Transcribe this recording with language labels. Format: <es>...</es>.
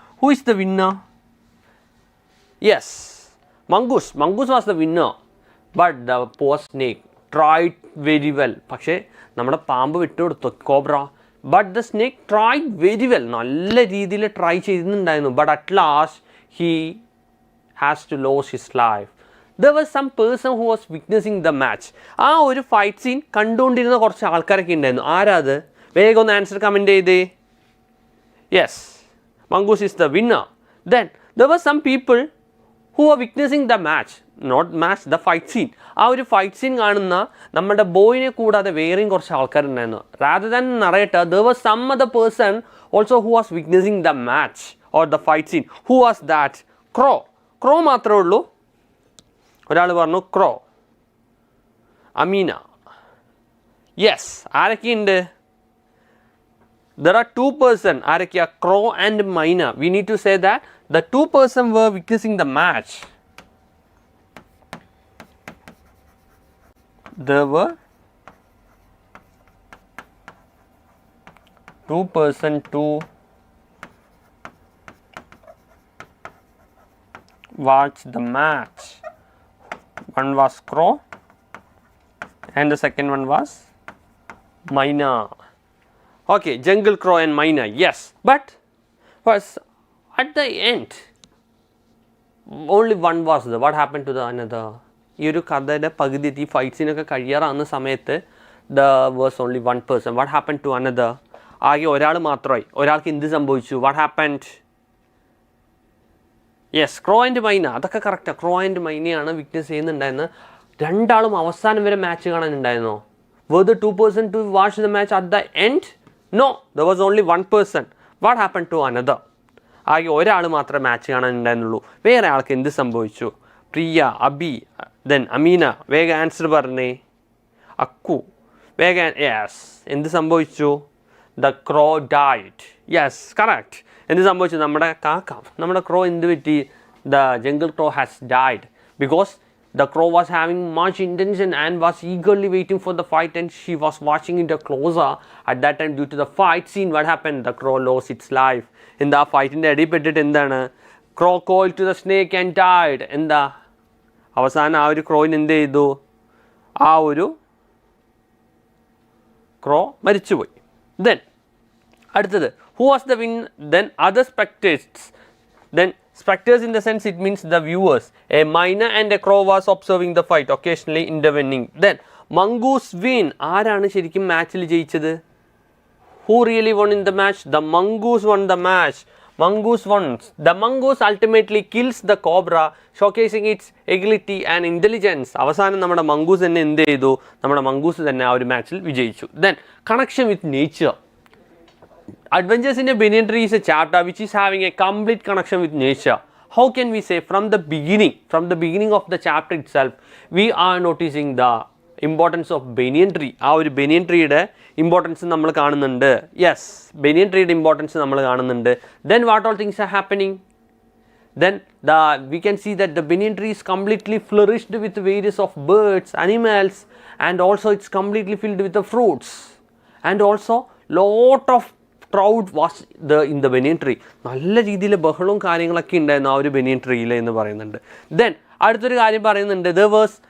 <en>Who is the winner? Yes, mongoose. Mongoose was the winner. But the poor snake tried very well.</en> <ml>പക്ഷേ നമ്മുടെ പാമ്പ് വിട്ടുകൊടുത്തു,</ml> <en>Cobra. But the snake tried very well.</en> <ml>നല്ല രീതിയിൽ try ചെയ്യുന്നുണ്ടായിരുന്നു.</ml> <en>But at last he has to lose his life. There was some person who was witnessing the match.</en> <ml>ആ ഒരു fight scene കണ്ടുകൊണ്ടിരുന്ന കുറച്ച് ആൾക്കാരൊക്കെ ഉണ്ടായിരുന്നു. ആരാ അത്? വേഗം ഒന്ന് ആൻസർ കമൻറ്റ് ചെയ്തേ.</ml> <en>Yes, mongoose is the winner. Then there were some people who were witnessing the match, not match, the fight scene.</en> <ml>ആ ഒരു ഫൈറ്റ് സീൻ കാണുന്ന നമ്മുടെ ബോയിനെ കൂടാതെ വേറെയും കുറച്ച് ആൾക്കാരുണ്ടായിരുന്നു.</ml> <en>rather than narrator, there was some other person also who was witnessing the match or the fight scene. Who was that?</en> <ml>Crow മാത്രമേ ഉള്ളൂ. ഒരാൾ പറഞ്ഞു ക്രോ, അമീന.</ml> <en>yes,</en> <ml>ആരൊക്കെയുണ്ട്?</ml> <en>There are 2 person.</en> <ml>ആരൊക്കെയാ?</ml> <en>Crow and myna. We need to say that the 2 person were witnessing the match. There were 2 person to watch the match. One was crow and the second one was myna. Okay, jungle crow and myna. Yes, but was at the end only one was there. What happened to the another?</en> <ml>ഈ ഒരു കഥയുടെ പകുതി ഈ ഫൈറ്റ്സിനൊക്കെ കഴിയാറാവുന്ന സമയത്ത്</ml> <en>there was only one person. What happened to another?</en> <ml>ആകെ ഒരാൾ മാത്രമായി. ഒരാൾക്ക് എന്ത് സംഭവിച്ചു?</ml> <en>What happened? Yes, crow and myna.</en> <ml>അതൊക്കെ കറക്റ്റാണ്. ക്രോ ആൻഡ് മൈനയാണ് വിറ്റ്നസ് ചെയ്യുന്നുണ്ടായിരുന്നത്. രണ്ടാളും അവസാനം വരെ match കാണാനുണ്ടായിരുന്നോ?</ml> <en>were the 2 person to watch the match at the end? No, there was only 1 person. What happened to another?</en> <ml>ആകെ ഒരാൾ മാത്രമേ മാച്ച് കാണാനുണ്ടായിരുന്നുള്ളൂ. വേറെ ആൾക്ക് എന്ത് സംഭവിച്ചു? പ്രിയ, അബി, ദെൻ അമീന. വേഗം ആൻസർ പറഞ്ഞേ. അക്കു, വേഗം.</ml> <en>yes,</en> <ml>എന്ത് സംഭവിച്ചു?</ml> <en>The crow died. Yes, correct. എന്ത് സംഭവിച്ചു?</en> <ml>നമ്മുടെ കാക്ക, നമ്മുടെ ക്രോ എന്ത് പറ്റി?</ml> <en>The jungle crow has died because the crow was having much intention and was eagerly waiting for the fight and she was watching it closer. At that time due to the fight scene what happen? The crow lose its life.</en> <ml>എന്താ ഫൈറ്റിൻ്റെ അടിപ്പെട്ടിട്ട് എന്താണ്?</ml> <en>Crow called to the snake and died.</en> <ml>എന്താ അവസാനം ആ ഒരു ക്രോയിന് എന്ത് ചെയ്തു? ആ ഒരു ക്രോ മരിച്ചുപോയി.</ml> <en>Then അടുത്തത് who was the win? Then other spectators. Then spectators in the sense it means the viewers. A myna and a crow was observing the fight, occasionally intervening. Then mongoose win.</en> <ml>ആരാണ് ശരിക്കും മാച്ചിൽ ജയിച്ചത്?</ml> <en>Who really won in the match? The mongoose won the match. Mongoose won. The mongoose ultimately kills the cobra, showcasing its agility and intelligence.</en> <ml>അവസാനം നമ്മുടെ mongoose തന്നെ എന്ത് ചെയ്തു? നമ്മുടെ മംഗൂസ് തന്നെ ആ ഒരു മാച്ചിൽ വിജയിച്ചു.</ml> <en>Then connection with nature. Adventures in a banyan tree is a chapter which is having a complete connection with nature. How can we say from the beginning of the chapter itself, we are noticing the importance of banyan tree.</en> <ml>ആ ഒരു banyan treeയുടെ importance നമ്മൾ കാണുന്നുണ്ട്. Yes, banyan treeയുടെ importance നമ്മൾ കാണുന്നുണ്ട്.</ml> <en>Then what all things are happening? Then we can see that the banyan tree is completely flourished with various of birds, animals, and also it's completely filled with the fruits. And also lot of crowd was in the banyan tree.</en> <ml>നല്ല രീതിയിൽ ബഹളവും കാര്യങ്ങളൊക്കെ ഉണ്ടായിരുന്നു ആ ഒരു banyan ട്രീയിൽ എന്ന് പറയുന്നുണ്ട്. Then അടുത്തൊരു കാര്യം പറയുന്നുണ്ട്,</ml> <en>there was</en>